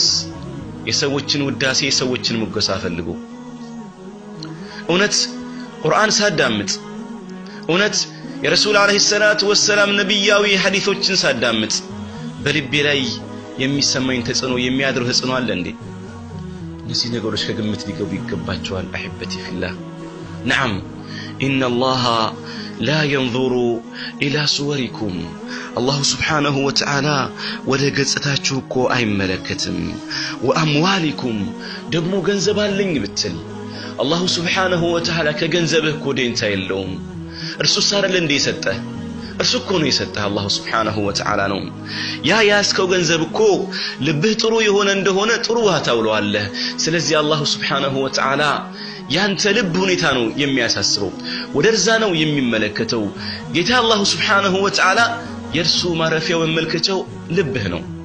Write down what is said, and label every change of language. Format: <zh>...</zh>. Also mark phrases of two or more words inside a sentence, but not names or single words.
<am>የሰዎችን ውዳሴ የሰዎችን ሙገሳ ፈልጎ እውነት ቁርአን ሳዳምጥ እውነት የረሱል</am> <ar>عليه الصلاة والسلام</ar> <am>ነብያዊ ሐዲሶችን ሳዳምጥ በልቤ ላይ የሚሰማኝ ተጽኖ የሚያድር ተጽኖ አለ እንዴ እነዚህ ነገሮች ከግምት ሊገቡ ይገባቸዋል</am> <ar>احبتي في الله نعم ان الله لا ينظر الى صوركم الله سبحانه وتعالى</ar> <am>ወደ ገጽታችሁ እኮ አይመለከትም واموالكم ደግሞ ገንዘብ አለኝ ብትል</am> <ar>الله سبحانه وتعالى</ar> <am>ከገንዘብህ እኮ ደንታ የለውም እርሱ ሳረለ እንደ ይሰጠህ እርሱ እኮ ነው የሰጠህ አላህ</am> <ar>سبحانه وتعالى</ar> <am>ነው ያ ያስከው ገንዘብ እኮ ልብህ ጥሩ የሆነ እንደሆነ ጥሩ ታውለዋለህ ስለዚህ አላህ</am> <ar>سبحانه وتعالى</ar> <am>ያንተ ልብ ሁኔታ ነው የሚያሳስበው ወደዛ ነው የሚመለከተው ጌታ አላህ</am> <ar>سبحانه وتعالى</ar> <am>የርሱ ማረፊያው መመልከቻው ልብህ ነው</am>